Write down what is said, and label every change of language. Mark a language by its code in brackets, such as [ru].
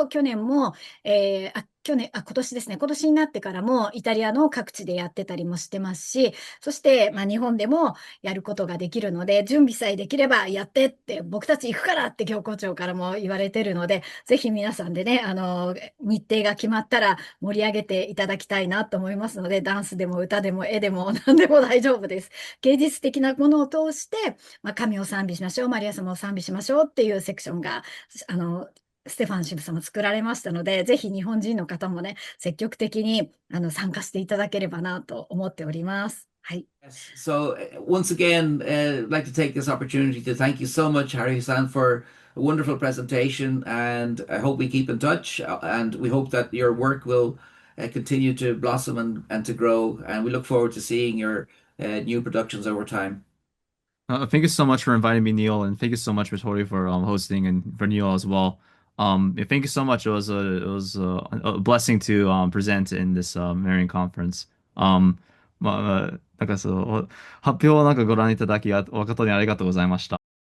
[ja] も去年も、今年ですね、今年になってからもイタリアの各地でやってたりもしてますし、そして、日本でもやることができるので、準備さえできればやってって、僕たち行くからって教皇庁からも言われてるので、ぜひ皆さんでね、日程が決まったら盛り上げていただきたいなと思いますので、ダンスでも歌でも絵でも何でも大丈夫です。芸術的なものを通して、神を賛美しましょう、マリア様を賛美しましょうっていうセクションが、ステファン神父様作られましたので、ぜひ日本人の方もね、積極的に参加していただければなと思っております。はい。 [en] Yes. So once again, I'd like to take this opportunity to thank you so much, Haruhi-san, for a wonderful presentation, and I hope we keep in touch, and we hope that your work will continue to blossom and to grow, and we look forward to seeing your new productions over time. Thank you so much for inviting me, Neil, and thank you so much, Tori, for hosting, and for Neil as well. Yeah, thank you so much. It was a blessing to present in this Marian conference. [ja] まあ、発表をご覧いただき誠にありがとうございました。